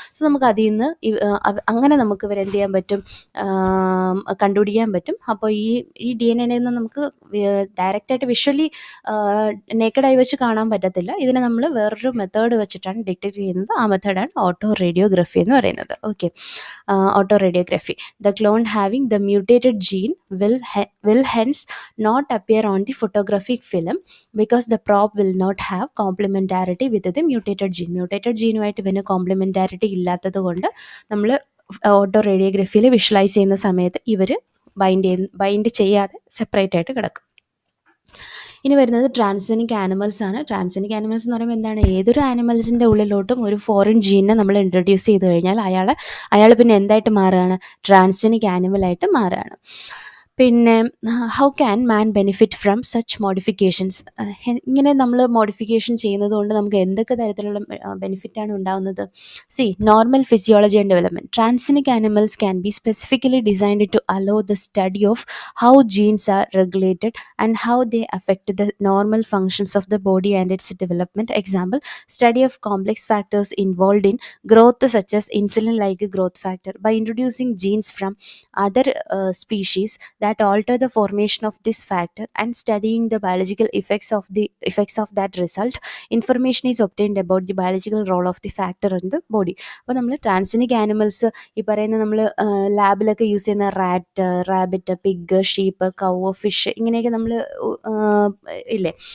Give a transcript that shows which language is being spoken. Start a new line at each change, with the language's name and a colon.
Malayalam: So നമുക്ക് അതിൽ നിന്ന് അങ്ങനെ നമുക്ക് ഇവരെന്ത് ചെയ്യാൻ പറ്റും, കണ്ടുപിടിക്കാൻ പറ്റും. അപ്പോൾ ഈ DNA നിന്ന് നമുക്ക് ഡയറക്റ്റായിട്ട് വിഷ്വലി നേക്കഡായി വെച്ച് കാണാൻ പറ്റത്തില്ല. ഇതിനെ നമ്മൾ വേറൊരു മെത്തേഡ് വെച്ചിട്ടാണ് ഡിറ്റക്ട് ചെയ്യുന്നത്. ആ മെത്തേഡാണ് ഓട്ടോ റേഡിയോഗ്രഫി എന്ന് പറയുന്നത്. Okay, auto radiography.
English: The clone having the mutated gene will hence not appear on the photographic film because the probe will not have complementarity with the mutated gene.
Malayalam: Mutated ജീനുമായിട്ട് പിന്നെ കോംപ്ലിമെൻറ്റാരിറ്റി ഇല്ലാത്തത് കൊണ്ട് നമ്മൾ auto റേഡിയോഗ്രഫിയിൽ visualise ചെയ്യുന്ന സമയത്ത് ഇവർ bind ചെയ്യാതെ separate ആയിട്ട് കിടക്കും. ഇനി വരുന്നത് ട്രാൻസ്ജനിക് ആനിമൽസ് ആണ്. ട്രാൻസ്ജനിക് ആനിമൽസ് എന്ന് പറയുമ്പോൾ എന്താണ്, ഏതൊരു ആനിമൽസിൻ്റെ ഉള്ളിലോട്ടും ഒരു ഫോറിൻ ജീനിനെ നമ്മൾ ഇൻട്രൊഡ്യൂസ് ചെയ്ത് കഴിഞ്ഞാൽ അയാൾ പിന്നെ എന്തായിട്ട് മാറുകയാണ്, ട്രാൻസ്ജനിക് ആനിമലായിട്ട് മാറുകയാണ്.
English: പിന്നെ how can man benefit from such modifications.
Malayalam: ഇങ്ങനെ നമ്മൾ മോഡിഫിക്കേഷൻ ചെയ്യുന്നത് കൊണ്ട് നമുക്ക് എന്തൊക്കെ തരത്തിലുള്ള ബെനിഫിറ്റാണ് ഉണ്ടാകുന്നത്.
English: Normal physiology and development. Transgenic animals can be specifically designed to allow the study of how genes are regulated and how they affect the normal functions of the body and its development. Example, study of complex factors involved in growth such as insulin-like growth factor. By introducing genes from other species that alter the formation of this factor and studying the biological effects of that result, information is obtained about the biological role of the factor in the body.
Malayalam: അപ്പോൾ നമ്മൾ transgenic animals ഈ പറയുന്ന നമ്മൾ ലാബിലൊക്കെ use ചെയ്യുന്ന rabbit, pig, sheep, കൗ, fish ഇങ്ങനെയൊക്കെ നമ്മൾ ഇല്ലേ.